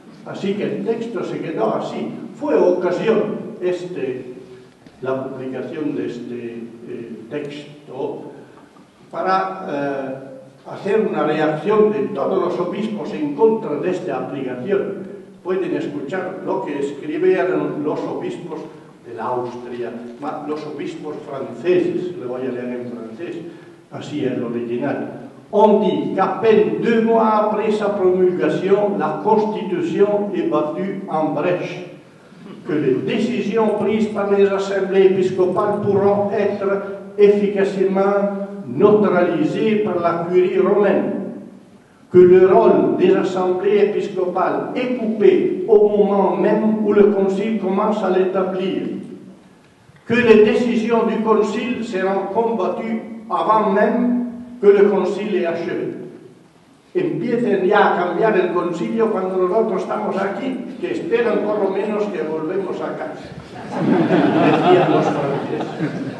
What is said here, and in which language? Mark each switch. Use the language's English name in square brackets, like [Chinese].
[Spanish] Así que el texto se quedó así. Fue ocasión la publicación de este texto para hacer una reacción de todos los obispos en contra de esta aplicación. Pueden escuchar lo que escribieron los obispos de la Austria, los obispos franceses, le voy a leer en francés, así es el original. [French] On dit qu'à peine 2 mois après sa promulgation, la Constitution est battue en brèche, que les décisions prises par les assemblées épiscopales pourront être efficacement neutralisées par la curie romaine, que le rôle des assemblées épiscopales est coupé au moment même où le concile commence à l'établir, que les décisions du concile seront combattues avant même que [Spanish] el concilio es [French] achevé. [Spanish] Empiecen ya a cambiar el concilio cuando nosotros estamos aquí, que esperan por lo menos que volvemos a casa, decían los franceses.